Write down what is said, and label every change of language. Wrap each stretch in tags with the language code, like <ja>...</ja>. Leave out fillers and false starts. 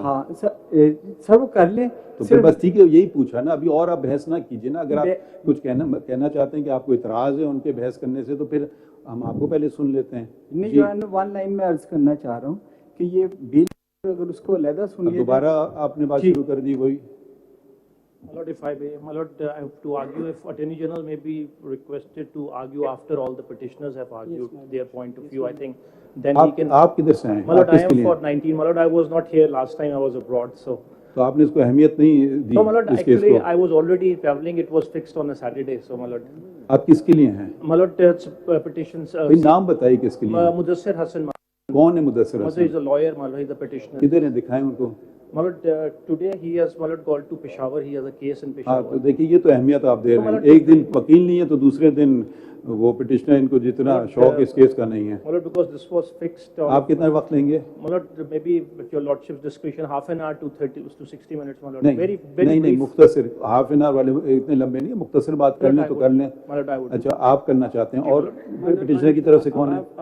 <ur>ہاں سر وہ کر لیں تو پھر بس ٹھیک ہے یہی پوچھا نا. ابھی اور آپ بحث نہ کیجیے نا. اگر آپ کچھ کہنا چاہتے ہیں کہ آپ کو اعتراض ہے ان کے بحث کرنے سے تو پھر ہم آپ کو پہلے سن لیتے ہیں. نہیں جو ون لائن میں عرض کرنا چاہ رہا ہوں کہ یہ بل اگر اس کو علیحدہ سنیے. دوبارہ آپ نے بات شروع کر دی وہی.</ur> <en>My lord, if I may, my lord, I have to argue if Attorney General may be requested to argue after all the petitioners have argued their point of view, I think then he can.</en> <ur>آپ کدھر سے ہیں؟</ur> <en>My lord, I am for 19. My lord, I was not here last time. I was abroad, so.</en> <ur>تو آپ نے اس کو اہمیت نہیں دی.</ur> <en>No, my lord, actually I was already traveling. It was fixed on a Saturday, so my lord.</en> <ur>آپ کس کے لیے ہیں؟</ur> <en>My lord, petitions.</en> <ur>نام بتائیے کس کے لیے.</ur> <en>Mudassir Hassan.</en> <ur>کون ہے Mudassir</ur> <en>Mudassir is a lawyer. My lord, he is a petitioner.</en> <ur>کدھر ہیں دکھائیں ان کو.</ur> <en>My lord, today he has, my lord, called to Peshawar. He has a case in</en> <ur>ہاں</ur> <en>Peshawar.</en> <ur>تو دیکھیے یہ تو اہمیت آپ دے رہے ہیں. ایک دن وکیل نہیں ہے تو دوسرے دن وہ پٹیشنر ان کو جتنا شوق اس کیس کا نہیں ہے.</ur> <en>My lord, because this was fixed.</en> <ur>آپ کتنا وقت لیں گے؟</ur> <en>My lord, maybe with your lordship's discretion, half an hour to 30 to 60 minutes, my lord.</en> <ur>نہیں نہیں مختصر</ur> <en>half an hour</en> <ur>والے اتنے لمبے نہیں. مختصر بات کر لیں تو کر لیں.</ur> <en>My lord, I would.</en> <ur>اچھا آپ کرنا چاہتے ہیں اور پٹیشنر کی طرف سے کون ہے؟</ur>